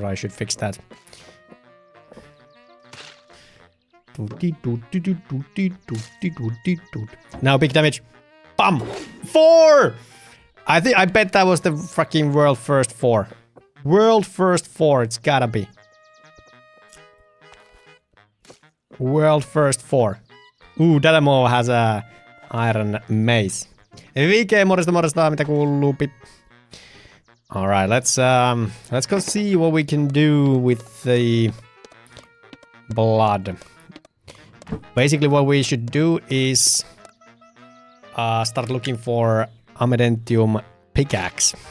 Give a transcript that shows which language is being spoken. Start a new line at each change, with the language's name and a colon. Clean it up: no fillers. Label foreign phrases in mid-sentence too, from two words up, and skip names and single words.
English: I should fix that. Now big damage. Bam! 4! I bet that was the fucking world first 4. World first 4, it's gotta be. World first 4. Ooh, Dadamo has a iron mace.
Finnish: VK, morjesta, mitä kuuluu?
English: Alright, let's go see what we can do with the blood. Basically what we should do is start looking for Amedentium pickaxe.